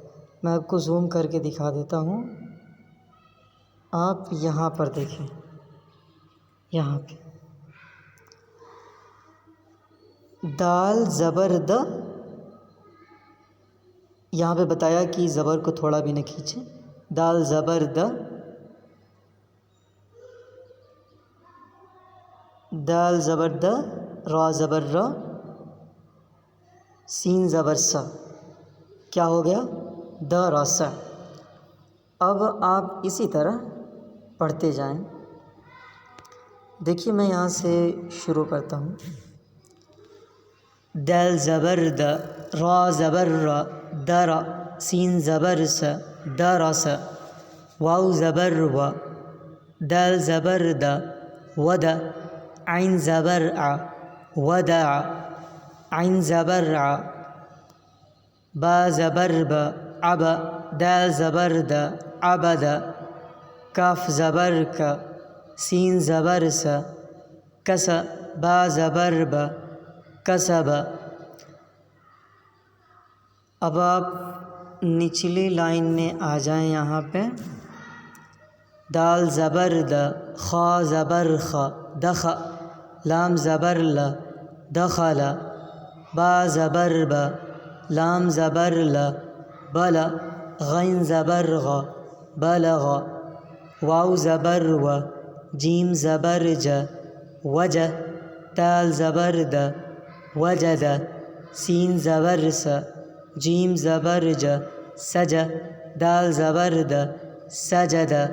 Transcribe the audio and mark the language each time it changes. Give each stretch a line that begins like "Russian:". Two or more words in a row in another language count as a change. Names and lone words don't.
Urdu: میں آپ کو زوم کر کے دکھا دیتا ہوں، آپ یہاں پر دیکھیں، یہاں پہ دال زبر د، یہاں پہ بتایا کہ زبر کو تھوڑا بھی نہ کھینچیں، دال زبر د، دال زبر د، را زبر را، سین زبر سا، کیا ہو گیا؟ د را سا۔ اب آپ اسی طرح پڑھتے جائیں۔ دیکھیے میں یہاں سے شروع کرتا ہوں۔ دال زبر د، را زبر را، در، سین زبر س، درس، واو زبر و، دال زبر د، ود، عین زبر ع، ودع، عین زبر ع، با زبر ب، عب، دال زبر د، عبد، کاف زبر ک، سین زبر س، کس، با زبر ب، کسب۔ اب آپ نچلی لائن میں آ جائیں یہاں پہ۔ دال زبر د، خا زبر خ، دخ، لام زبر ل، دخل، با زبر ب، لام زبر ل، بل، غین زبر غ، بلغ، واو زبر و، جیم زبر ج، وج، دال زبر د، وجد، سین زبر س، جیم زبر ج، سج، دال زبر د، سجد۔